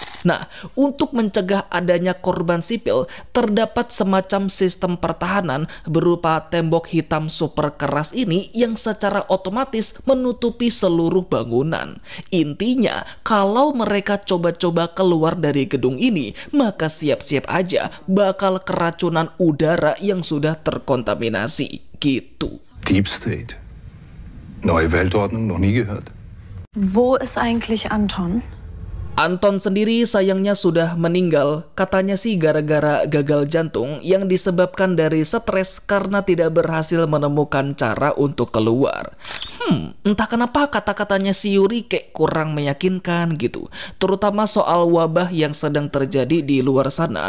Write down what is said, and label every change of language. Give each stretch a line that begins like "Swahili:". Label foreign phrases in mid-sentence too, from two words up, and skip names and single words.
Indonesian: Nah, untuk mencegah adanya korban sipil, terdapat semacam sistem pertahanan berupa tembok hitam super keras ini yang secara otomatis menutupi seluruh bangunan. Intinya, kalau mereka coba-coba keluar dari gedung ini, maka siap-siap aja bakal keracunan udara yang sudah terkontaminasi. Gitu.
English: Deep State.
German: Neue Weltordnung, noch nie gehört. Wo ist eigentlich Anton?
Indonesian: Anton sendiri sayangnya sudah meninggal, katanya sih gara-gara gagal jantung yang disebabkan dari stres karena tidak berhasil menemukan cara untuk keluar. Entah kenapa kata-katanya si Yuri kayak kurang meyakinkan gitu, terutama soal wabah yang sedang terjadi di luar sana.